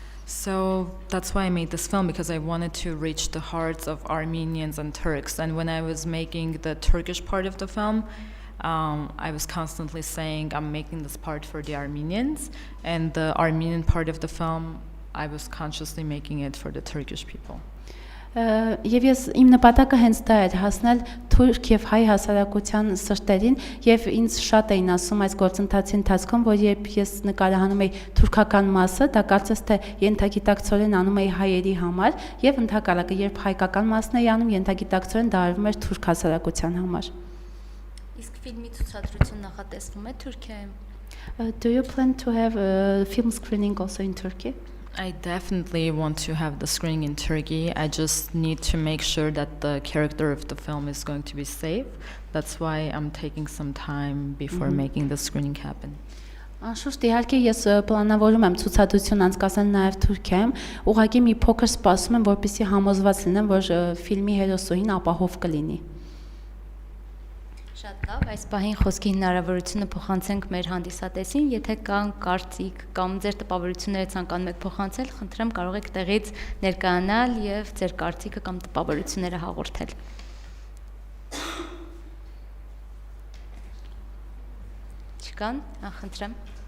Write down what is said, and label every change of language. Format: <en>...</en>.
<en>So that's why I made this film, because I wanted to reach the hearts of Armenians and Turks. And when I was making the Turkish part of the film, I was constantly saying I'm making this part for the Armenians, and the Armenian part of the film, I was consciously making it for the Turkish people.</en> <hy>Եվ ես իմ նպատակը հենց դա էր հասնել թուրք եւ հայ հասարակության սրտերին եւ ինձ շատ էին ասում այս գործընթացի ընթացքում որ երբ ես նկարահանում էի թուրքական մասը դա կարծես թե ենթագիտակցորեն անում էի հայերի համար եւ ընդհակառակը երբ հայկական մասն էի անում ենթագիտակցորեն դա արվում էր թուրք հասարակության համար Իսկ ֆիլմի ցուցադրություն նախատեսվում է Թուրքիայում</hy> <en>Do you plan to have a film screening also in Turkey? I definitely want to have the screening in Turkey. I just need to make sure that the character of the film is going to be safe. That's why I'm taking some time before making the screening happen.</en> <hy>Անշուշտ իհարկե ես պլանավորում եմ ցուցադրություն անցկացնել նաև Թուրքիայում, ուղղակի մի փոքր սպասում եմ, որպեսզի համոզված լինեմ, որ ֆիլմի հերոսուհին ապահով կլինի։ Շատ լավ, այս պահին խոսքի հնարավորությունը փոխանցենք մեր հանդիսատեսին, եթե կան կարծիք կամ ձեր տպավորությունները ցանկանում եք փոխանցել, խնդրեմ կարող եք տեղից ներկայանալ եւ ձեր կարծիքը կամ տպավորությունները հաղորդել։ Չկան, խնդրեմ։</hy>